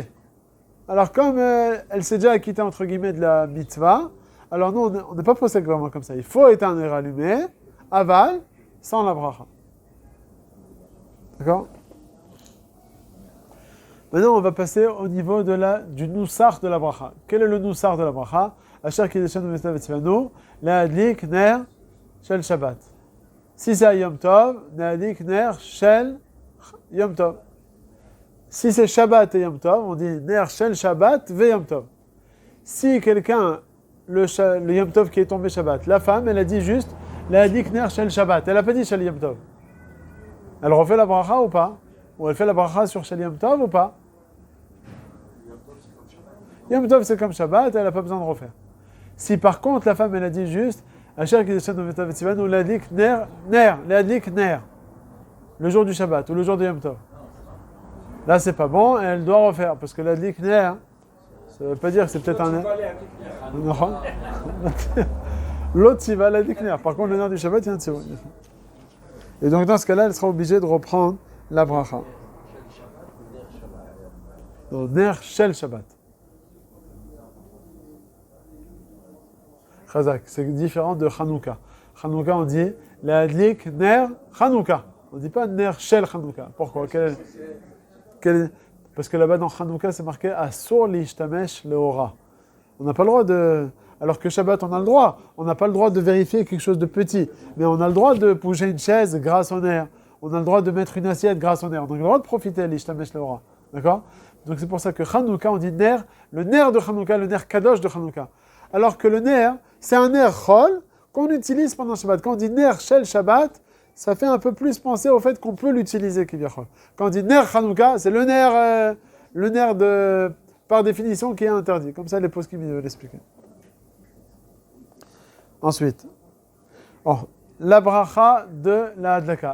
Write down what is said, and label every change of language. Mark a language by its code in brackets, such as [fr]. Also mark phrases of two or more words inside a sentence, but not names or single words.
[fr] Alors comme elle s'est déjà acquittée entre guillemets de la mitzvah, alors nous on n'est pas procédé vraiment comme ça. Il faut éteindre et rallumer, aval, sans la bracha. D'accord? Maintenant, on va passer au niveau du noussar de la bracha. Quel est le noussar de la bracha? [he] אשר קדשנו במצותיו וצונו להדליק נר של שבת. [fr] Si c'est à Yom Tov, [he] להדליק נר של יום טוב. [fr] Si c'est Shabbat et Yom Tov, on dit [he] נר של שבת ויום טוב. [fr] Si quelqu'un, le Yom Tov qui est tombé Shabbat, la femme, elle a dit juste [he] להדליק נר של שבת. [fr] Elle n'a pas dit [he] של יום טוב. [fr] Elle refait la bracha ou pas? Ou elle fait la bracha sur [he] של יום טוב [fr] ou pas? Yom Tov c'est comme Shabbat, elle n'a pas besoin de refaire. Si par contre la femme elle a dit juste [he] אשר קדשנו במצותיו וצונו להדליק נר, [fr] le jour du Shabbat ou le jour de Yom Tov. Là c'est pas bon, elle doit refaire parce que [he] להדליק נר, [fr] ça veut pas dire que c'est peut-être un ner. Non. L'autre il va [he] להדליק נר. [fr] Par contre le ner du Shabbat il y a un tzivon. Et donc dans ce cas-là, elle sera obligée de reprendre la bracha. Donc, [he] נר של שבת. [fr] Chazak, c'est différent de Hanouka. Hanouka, on dit [he] להדליק נר חנוכה. [fr] On ne dit pas [he] נר של חנוכה. [fr] Pourquoi? Parce que là-bas dans Hanouka, c'est marqué [he] אסור להשתמש לאורה. [fr] On n'a pas le droit de... Alors que Shabbat, on a le droit. On n'a pas le droit de vérifier quelque chose de petit. Mais on a le droit de bouger une chaise grâce au ner. On a le droit de mettre une assiette grâce au ner. Donc on a le droit de profiter de [he] להשתמש לאורה. [fr] D'accord? Donc c'est pour ça que Hanouka, on dit ner, le ner de Hanouka, le [he] נר קדוש [fr] de Hanouka. Alors que le ner, c'est un [he] נר חול [fr] qu'on utilise pendant Shabbat. Quand on dit [he] נר של שבת, [fr] ça fait un peu plus penser au fait qu'on peut l'utiliser kivyachol. Quand on dit [he] נר חנוכה, [fr] c'est le ner de, par définition qui est interdit. Comme ça, les poskim veulent l'expliquer. Ensuite, la bracha de la hadlaka.